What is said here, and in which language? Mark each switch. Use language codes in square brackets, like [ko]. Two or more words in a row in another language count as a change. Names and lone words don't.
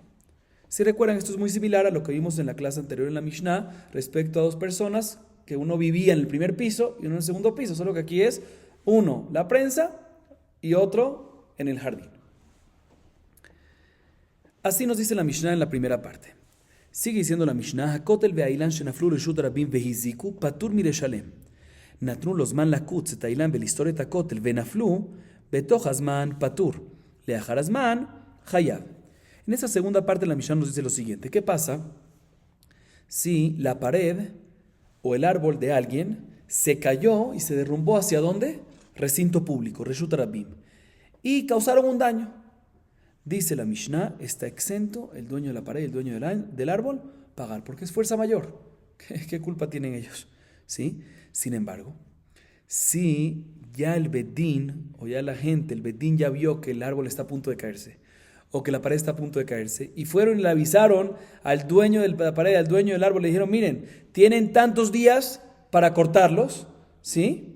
[es] Si recuerdan, esto es muy similar a lo que vimos en la clase anterior en la Mishnah respecto a dos personas, que uno vivía en el primer piso y uno en el segundo piso, solo que aquí es uno la prensa y otro en el jardín. Así nos dice la Mishnah en la primera parte. Sigue diciendo la Mishnah: [he] הכותל והאילן שנפלו רשות רבים והזיקו פטור מלשלם. נתנו לו זמן לקוץ את האילן ולסתור את הכותל ונפלו בתוך הזמן פטור לאחר הזמן חייב. [es] En esta segunda parte la Mishnah nos dice lo siguiente: ¿qué pasa si la pared o el árbol de alguien se cayó y se derrumbó hacia dónde? Recinto público, [he] רשות רבים, [es] y causaron un daño? Dice la Mishnah, está exento el dueño de la pared y el dueño del árbol pagar, porque es fuerza mayor. ¿Qué culpa tienen ellos? ¿Sí? Sin embargo, si ya el bedín, o ya la gente, el bedín ya vio que el árbol está a punto de caerse, o que la pared está a punto de caerse, y fueron y le avisaron al dueño de la pared, al dueño del árbol, le dijeron: miren, tienen tantos días para cortarlos, ¿sí?